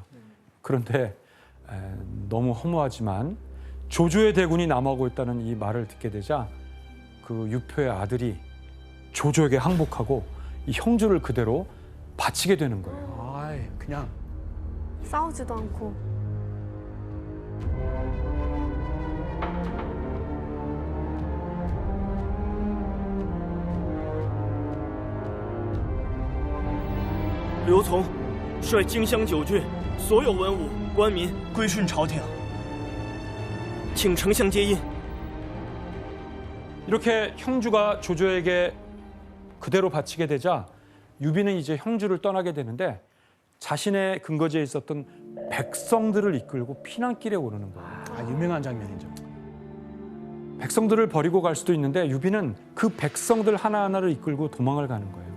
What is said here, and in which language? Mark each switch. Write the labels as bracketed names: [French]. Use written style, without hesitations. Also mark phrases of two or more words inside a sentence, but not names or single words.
[Korean] 그런데 너무 허무하지만 조조의 대군이 남아오고 있다는 이 말을 듣게 되자 그 유표의 아들이 조조에게 항복하고 이 형주를 그대로 바치게 되는 거예요. 아이, 그냥 싸우지도 않고. [Chinese] 刘琮率荆襄9郡所有文武官民归顺朝廷，请丞相接印。 [Korean] 이렇게 형주가 조조에게 그대로 바치게 되자 유비는 이제 형주를 떠나게 되는데 자신의 근거지에 있었던 백성들을 이끌고 피난길에 오르는 거예요. 유명한 장면이죠. 백성들을 버리고 갈 수도 있는데 유비는 그 백성들 하나하나를 이끌고 도망을 가는 거예요.